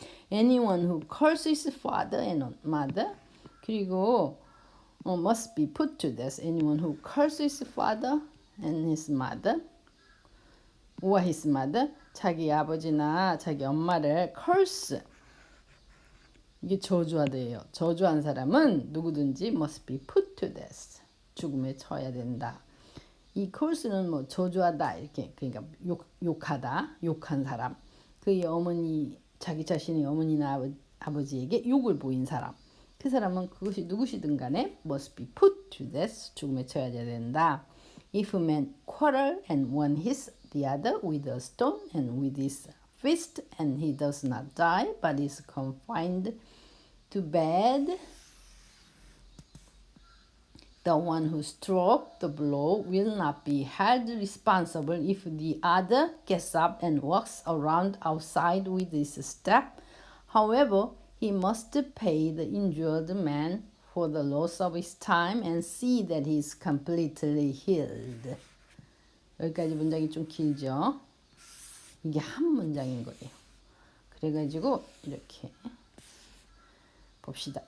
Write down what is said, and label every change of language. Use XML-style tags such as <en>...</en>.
<en>anyone who curses his father and mother 그리고 must be put to death anyone who curses his father and his mother or his mother</en> <ko>자기 아버지나 자기 엄마를</ko> <en>curse</en> <ko>이게 저주하대요. 저주한 사람은 누구든지</ko> <en>must be put to death</en> <ko>죽음에 처해야 된다. 이 curse는 뭐 저주하다 이렇게 그러니까 욕하다 욕한 사람 그의 어머니 자기 자신의 어머니나 아버지에게 욕을 보인 사람 그 사람은 그것이 누구시든 간에</ko> <en>must be put to death</en> <ko>죽음에 처해야 된다.</ko> <en>If a man quarrel and one hits the other with a stone and with his fist and he does not die but is confined to bed the one who struck the blow will not be held responsible if the other gets up and walks around outside with his step. However, he must pay the injured man for the loss of his time and see that he is completely healed.</en> <ko>여기까지 문장이 좀 길죠? 이게 한 문장인 거예요. 그래가지고 이렇게 봅시다.</ko>